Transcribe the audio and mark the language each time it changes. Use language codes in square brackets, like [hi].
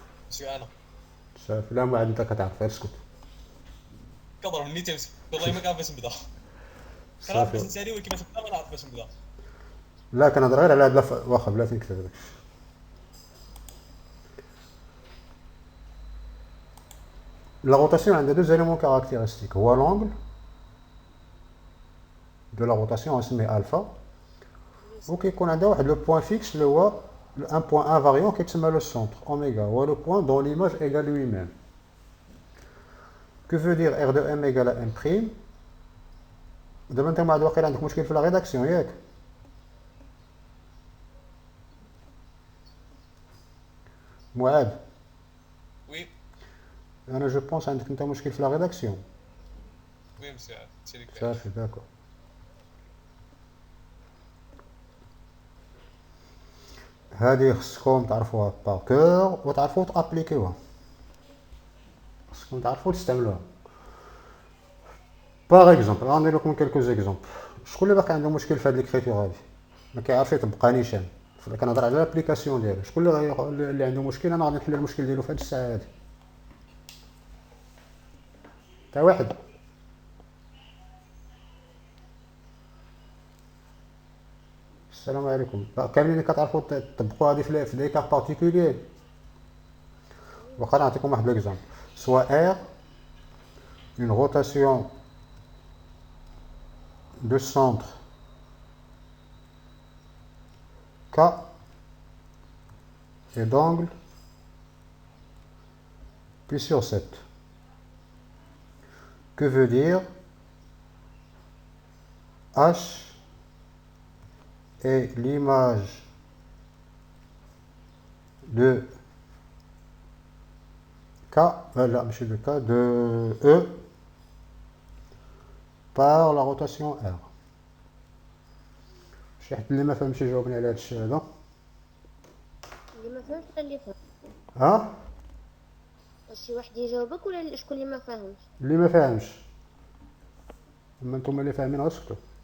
[ar] سي انا صافي لا ما عاد انت كتعرف اسكت. كضربني تمسك والله ما كنعرف باش نبدا. كنعرف باش نسالي ولكن باش نبدا ما نعرف باش نبدا. لا كنهضر غير على هاد واخا بلاتي نكتب داكشي. [fr] La rotation a deux éléments caractéristiques. Voilà l'angle de la rotation, on se met alpha. Ok, qu'on a le point fixe, un point invariant qui est le centre, oméga. Ou le point dont l'image égale lui-même. Que veut dire R de M égale à M'? [ar] دابا انت ما عاد واقيلا عندك مشكل في لا ريداكسيون ياك؟ معاد [fr] وي [ar] انا [fr] جو بونس [ar] عندك انت مشكل في لا ريداكسيون. [fr] وي مسيو سي ليك [ar] صافي داكور. هذه خصكم تعرفوها باركور وتعرفوا تابليكيوها. خصكم تعرفوا تستعملوها. باغ اكزومبل غندير لكم كلكو اكزومبل. شكون اللي باقي عنده مشكل في هاد ليكريتور هادي ما كيعرفش يطبقها نيشان؟ كنهضر على لابليكاسيون ديالو. شكون اللي عنده مشكل؟ انا غادي نحل المشكل ديالو في هاد الساعه هادي. تا واحد. السلام عليكم. كاملين كتعرفوا تطبقوا هادي في [fr] دي كا بارتيكولير. [ar] واخا نعطيكم واحد ليكزامبل. [fr] سوا R une rotation de centre K et d'angle pi sur 7. Que veut dire H est l'image de K, là, monsieur de K, de E par la rotation R. [ar] شي حد اللي ما فهمش يجاوبني على هذا الشيء هذا؟ اللي ما فهمش ولا اللي فهم؟ ها؟ شي واحد يجاوبك ولا شكون اللي ما فاهمش؟ اللي ما فاهمش. اما نتوما اللي فاهمين غسكتوا.